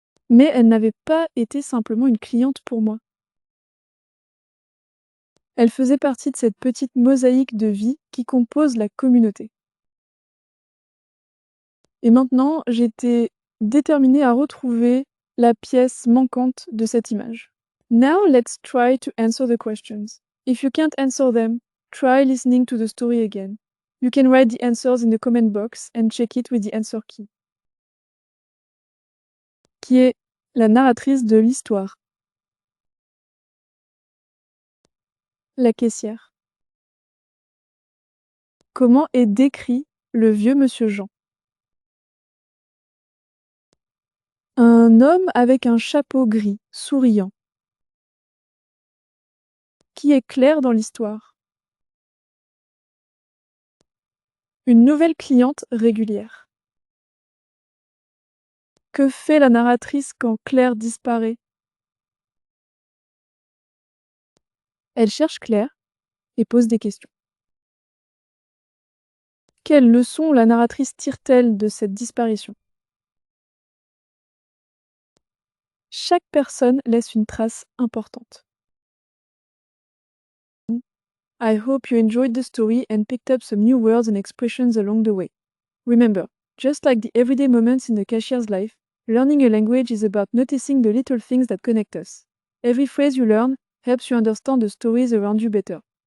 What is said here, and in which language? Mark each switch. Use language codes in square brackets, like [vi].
[fr] Mais elle n'avait pas été simplement une cliente pour moi. Elle faisait partie de cette petite mosaïque de vie qui compose la communauté. Et maintenant, j'étais déterminée à retrouver la pièce manquante de cette image. [en] Now let's try to answer the questions. If you can't answer them, try listening to the story again. You can write the answers in the comment box and check it with the answer key. [fr] Qui est la narratrice de l'histoire? La caissière. Comment est décrit le vieux monsieur Jean? Un homme avec un chapeau gris, souriant. Qui est Claire dans l'histoire? Une nouvelle cliente régulière. Que fait la narratrice quand Claire disparaît? Elle cherche Claire et pose des questions. Quelle leçon la narratrice tire-t-elle de cette disparition? Chaque personne laisse une trace importante. [en] I hope you enjoyed the story and picked up some new words and expressions along the way. Remember, just like the everyday moments in the cashier's life, learning a language is about noticing the little things that connect us. Every phrase you learn helps you understand the stories around you better.